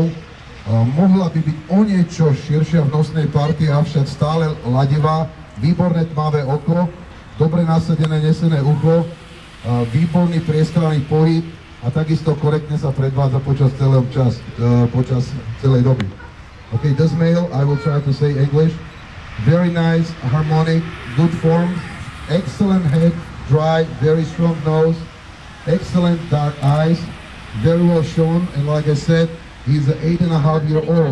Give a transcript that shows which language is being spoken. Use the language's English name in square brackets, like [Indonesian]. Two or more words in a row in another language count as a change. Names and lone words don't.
[Slovak] Mohla by byť o niečo širšia v nosnej partii, avšak stále ladivá, výborné tmavé oko, dobre nasadené nesené ucho, výborný priestranný pohyb a takisto korektne sa predvádza počas celej doby. [English] Okay, this male, I will try to say English. Very nice, harmonic, good form, excellent head, dry, very strong nose, excellent dark eyes, very well shown, and like I said, he's an 8.5-year-old.